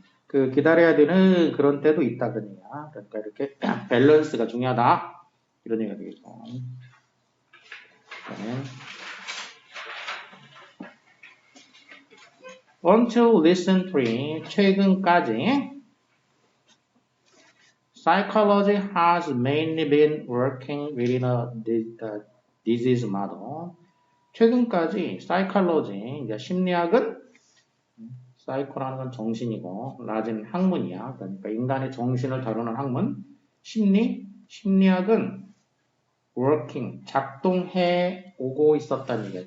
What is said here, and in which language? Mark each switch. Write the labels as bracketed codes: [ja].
[ko] 이렇게 기다려야 되는 그런 때도 있다 그런 얘기야. 그러니까 이렇게 밸런스가 중요하다 이런 얘기가 되겠죠. [en] 그다음에 until recently 최근까지 psychology has mainly been working within a disease model. [ko] 최근까지 psychology 이제 심리학은 사이코라는 건 정신이고 라진 학문이야. 그러니까 인간의 정신을 다루는 학문. 심리학은 working, 작동해 오고 있었다는 얘기야.